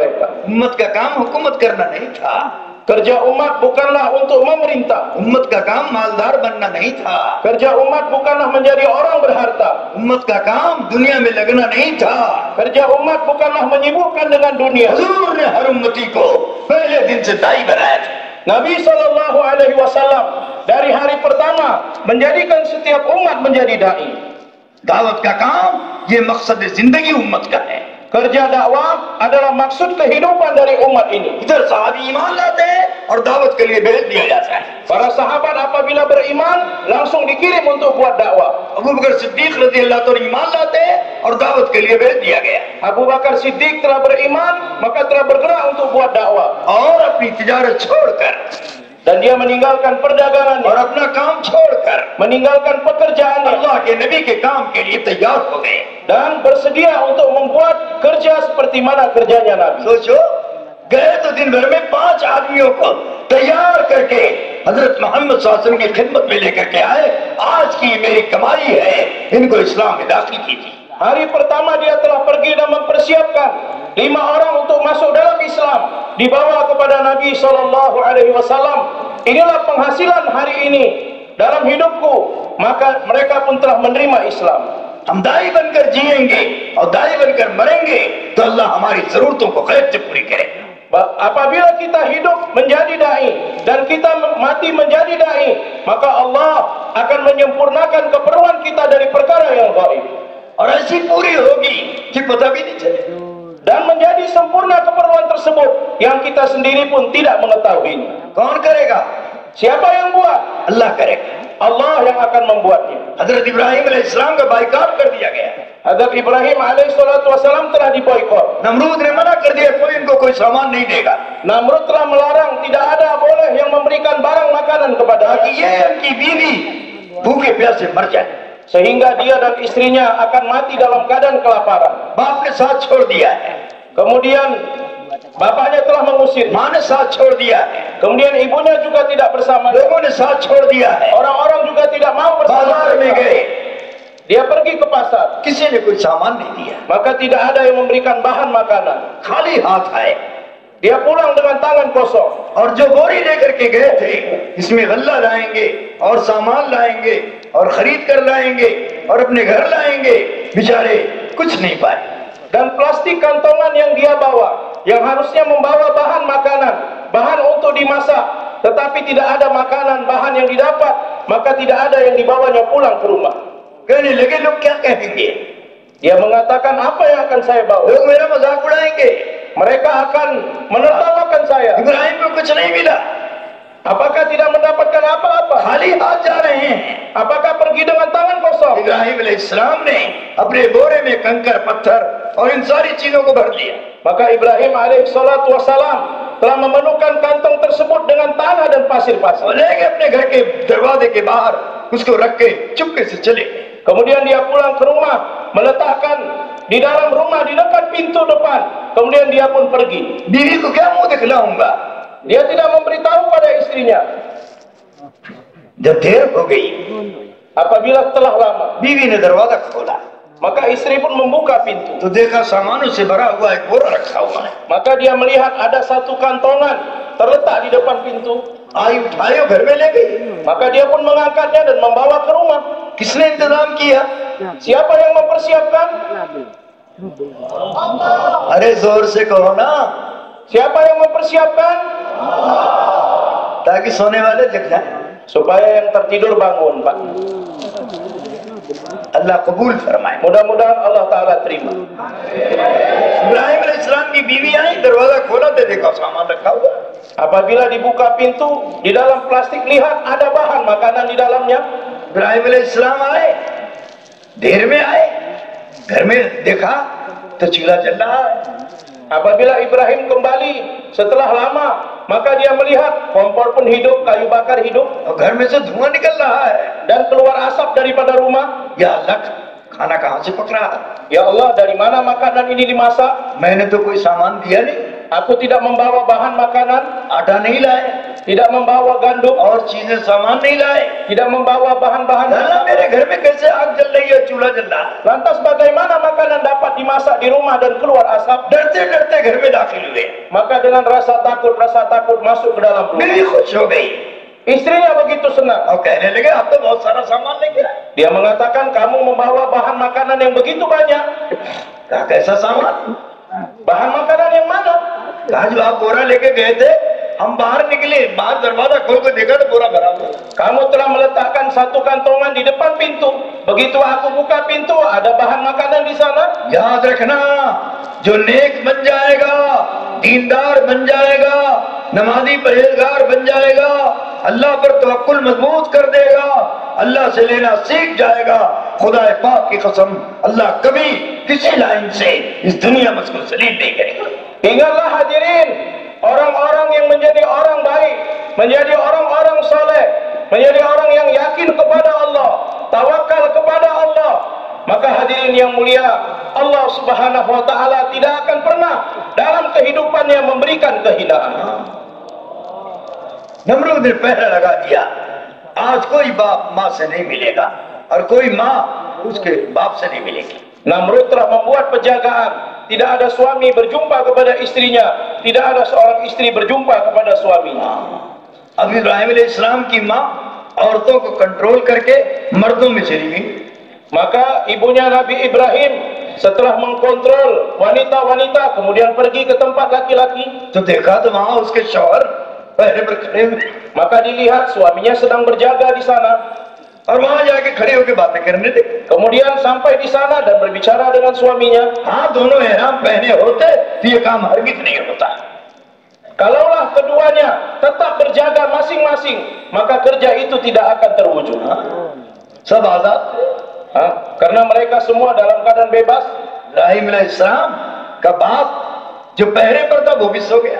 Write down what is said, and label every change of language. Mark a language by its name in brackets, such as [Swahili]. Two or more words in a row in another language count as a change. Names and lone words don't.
[Hindi] उम्मत का काम हुकूमत करना नहीं था। [Indonesian] Kerja umat bukanlah untuk memerintah. [Hindi] उम्मत का काम मालदार बनना नहीं था, [Indonesian] Kerja umat bukanlah menjadi orang berharta. [Hindi] उम्मत का काम दुनिया में लगना नहीं था। [Indonesian] Kerja umat bukanlah menyibukkan dengan dunia. [Hindi] हुजूर ने हर उम्मती को पहले दिन से दाई बनाया था। [Indonesian] Nabi SAW dari hari pertama menjadikan setiap umat menjadi dai. [Hindi] दावत का काम ये मकसद जिंदगी उम्मत का है। [Indonesian] Kerja dakwah adalah maksud kehidupan dari umat ini. [Hindi] इधर साहबी ईमान लाते हैं और दावत के लिए भेज दिया जाता है। [Indonesian] Para sahabat apabila beriman langsung dikirim untuk buat dakwah. [Hindi] अबू बकर सिद्दीक [Arabic] رضي الله تعالى [Hindi] ईमान लाते हैं और दावत के लिए भेज दिया गया [Indonesian] Abu Bakar Siddiq telah beriman, maka telah bergerak untuk buat dakwah. [Hindi] और अपनी तिजारत छोड़कर [Indonesian] Dan dia meninggalkan perdagangannya, [Hindi] और अपना काम छोड़कर [Indonesian] meninggalkan pekerjaannya, [Hindi] अल्लाह के नबी के काम के लिए तैयार हो गए। [Indonesian] dan bersedia untuk membuat kerja seperti mana kerjanya Nabi. [Hindi] सोचो, गए तो दिन भर में 5 आदमियों को तैयार करके हजरत मोहम्मद [Arabic] صلى الله عليه وسلم [Hindi] की खिदमत में लेकर के आए। आज की मेरी कमाई है, इनको इस्लाम में दाखिल कीजिए। [Indonesian] Hari pertama dia telah pergi dan mempersiapkan 5 orang untuk masuk dalam Islam, dibawa kepada Nabi SAW. Inilah penghasilan hari ini dalam hidupku, maka mereka pun telah menerima Islam. [Hindi] हम दाई बनकर जिएंगे और दाई बनकर मरेंगे तो अल्लाह हमारी जरूरतों को खैर से पूरी करेगा। [Indonesian] Apabila kita hidup menjadi dai dan kita mati menjadi dai, maka Allah akan menyempurnakan keperluan kita dari perkara yang gaib. [Hindi] और ऐसी पूरी होगी कि पता भी नहीं चले। [Indonesian] Dan menjadi sempurna keperluan tersebut yang kita sendiri pun tidak mengetahuinya. [Hindi] कौन करेगा? [Indonesian] Siapa yang buat? [Hindi] अल्लाह करेगा। [Indonesian] Allah yang akan membuatnya. [Hindi] हजरत इब्राहिम अलैहिस्सलाम का बाइकाट कर दिया गया। [Indonesian] Hadrat Ibrahim alaihissalam telah diboikot. [Hindi] नमरूद ने मना कर दिया, कोई इनको कोई सामान नहीं देगा, [Indonesian] Namrud telah melarang, tidak ada boleh yang memberikan barang makanan kepada [Hindi] ताकि ये उनकी बीवी भूखे प्यासे मर जाए। [Indonesian] sehingga dia dan istrinya akan mati dalam keadaan kelaparan. [Hindi] बाप ने साथ छोड़ दिया है, [Indonesian] Kemudian bapaknya telah mengusir. [Hindi] माँ ने साथ छोड़ दिया है, [Indonesian] Kemudian ibunya juga tidak bersama. [Hindi] लोगों ने साथ छोड़ दिया है। [Indonesian] Orang-orang juga tidak mau bersama. [Hindi] बाजार में गए, [Indonesian] Dia pergi ke pasar, [Hindi] किसी ने कोई सामान नहीं दिया, [Indonesian] maka tidak ada yang memberikan bahan makanan. [Hindi] खाली हाथ आए। [Indonesian] Dia pulang dengan tangan kosong. [Hindi] और जो बोरी लेकर के गए थे, इसमें गल्ला लाएंगे और सामान लाएंगे और खरीद कर लाएंगे और अपने घर लाएंगे, बेचारे कुछ नहीं पाए। [Indonesian] Dan plastik kantongan yang dia bawa, yang harusnya membawa bahan makanan, bahan untuk dimasak, tetapi tidak ada makanan, bahan yang didapat, maka tidak ada yang dibawanya pulang ke rumah. [Hindi] कहने लगे लोग क्या कहेंगे, [Indonesian] Dia mengatakan, apa yang akan saya bawa? [Hindi] लोग मेरा मजाक उड़ाएंगे, [Indonesian] Mereka akan menertawakan saya. [Hindi] इब्राहिम को कुछ नहीं मिला, [Indonesian] Apakah tidak mendapatkan apa-apa? [Hindi] खाली हाथ जा रहे हैं। [Indonesian] Apakah pergi dengan tangan kosong? [Hindi] इब्राहिम अलैहिस्सलाम ने अपने बोरे में कंकर पत्थर और इन सारी चीजों को भर लिया। [Indonesian] Maka Ibrahim alaihissalam telah memenuhkan kantong tersebut dengan tanah dan [Hindi] और [Indonesian] pasir-pasir. [Hindi] लेके अपने घर के दरवाजे के बाहर उसको रख के चुपके से चले गए। [Indonesian] Kemudian dia pulang ke rumah, meletakkan di dalam rumah di dekat pintu depan. Kemudian dia pun pergi. [Hindi] बीवी को क्या मुंह दिखलाऊंगा? [Indonesian] Dia tidak memberitahu pada istrinya. [Hindi] जब देर हो गई, [Indonesian] Apabila telah lama, [Hindi] बीवी ने दरवाजा खोला [Indonesian] maka istri pun membuka pintu. [Hindi] तो देखा सामानों से भरा हुआ एक बोरा रखा हुआ है। [Indonesian] Maka dia melihat ada satu kantongan terletak di depan pintu. [Hindi] आई उठाए और घर में ले गई। [Indonesian] Maka dia pun mengangkatnya dan membawa ke rumah. [Hindi] किसने इंतजाम किया? [Indonesian] Siapa yang mempersiapkan? [Hindi] अरे जोर से कहो ना, [Indonesian] Siapa yang mempersiapkan? [Hindi] ताकि सोने वाले जग जाए। [Indonesian] Supaya yang tertidur bangun, Pak. [Hindi] अल्लाह कबूल फरमाए। [Indonesian] Mudah-mudahan Allah Ta'ala terima. [Hindi] इब्राहिम अलैहिस्सलाम की बीवी आई, दरवाजा खोला तो देखा सामान रखा हुआ। [Indonesian] Apabila dibuka pintu, di dalam plastik lihat ada bahan makanan di dalamnya. [Hindi] इब्राहिम अलैहिस्सलाम आए, देर में आए, घर में देखा तो चूल्हा जल रहा है। [Indonesian] Apabila Ibrahim kembali setelah lama, maka dia melihat kompor pun hidup, kayu bakar hidup, [Hindi] और घर में से धुआं निकल रहा है। [Indonesian] dan keluar asap daripada rumah. [Hindi] या अल्लाह, खाना कहाँ से पक रहा है? [Indonesian] Ya Allah, dari mana makanan ini dimasak? [Hindi] मैंने तो कोई सामान दिया नहीं, [Indonesian] Aku tidak membawa bahan makanan, [Hindi] आटा नहीं लाए, [Indonesian] tidak membawa gandum, [Hindi] और चीजें सामान नहीं लाए। [Indonesian] tidak membawa bahan-bahan. [Hindi] अल्लाह मेरे घर में कैसे आग जल रही है, चूल्हा जल रहा है। [Indonesian] Lantas bagaimana makanan dapat dimasak di rumah dan keluar asap? [Hindi] डरते डरते घर में दाखिल हुए। [Indonesian] Maka dengan rasa takut masuk ke dalam rumah. [Hindi] बीवी खुश हो गई [Indonesian] Istrinya begitu senang. [Hindi] और कहने लगे आप तो बहुत सारा सामान लेके आए। [Indonesian] Dia mengatakan, kamu membawa bahan makanan yang begitu banyak. [Hindi] कहा कैसा सामान? [Indonesian] Bahan makanan yang mana? [Hindi] कहा जो आप बोरा लेके गए थे, हम बाहर निकले, बाहर दरवाजा खोल के देखा तो बोरा भरा हुआ। [Indonesian] Kamu telah meletakkan satu kantongan di depan pintu. Begitu aku buka pintu, ada bahan makanan di sana. [Hindi] याद रखना, जो नेक बन जाएगा, दीनदार बन जाएगा, नमाजी परहेजगार बन जाएगा, अल्लाह पर तवक्कुल मजबूत कर देगा, अल्लाह से लेना सीख जाएगा, खुदा पाक की कसम, अल्लाह कभी किसी लाइन से इस दुनिया में उसको जलील नहीं करेगा। [Indonesian] Ingatlah hadirin, orang-orang yang menjadi orang baik, menjadi orang-orang soleh, menjadi orang yang yakin kepada Allah, tawakal kepada Allah. Maka hadirin yang mulia, Allah [Arabic] سبحانه وتعالى [Indonesian] tidak akan pernah dalam kehidupannya memberikan kehinaan. [Hindi] नमरूद ने पहरा लगा दिया, आज कोई बाप माँ से नहीं मिलेगा और कोई माँ उसके बाप से नहीं मिलेगी। [Indonesian] Namrud telah membuat penjagaan, tidak ada suami berjumpa kepada istrinya, tidak ada seorang istri berjumpa kepada suaminya. [Hindi] अब इब्राहिम अलैहिस्सलाम की माँ औरतों को कंट्रोल करके मर्दों में चली गई। [Indonesian] Maka ibunya Nabi Ibrahim setelah mengkontrol wanita-wanita kemudian pergi ke tempat laki-laki. [Hindi] तो देखा तो वहां उसके शौहर पहरे पर खड़े हुए, [Indonesian] Maka dilihat suaminya sedang berjaga di sana. [Hindi] और वहां जाके खड़े होकर बातें करने लगे। [Indonesian] Kemudian sampai di sana dan berbicara dengan suaminya. [Hindi] हाँ, दोनों एहराम पहने होते तो ये काम हरगिज नहीं होता। [Indonesian] Kalaulah keduanya tetap berjaga masing-masing, maka kerja itu tidak akan terwujud. [Hindi] सब आजाद थे। [Indonesian] Karena mereka semua dalam keadaan bebas. [Hindi] इब्राहिम अलैहिस्सलाम का बाप जो पहरे पर था वो भी सो गया।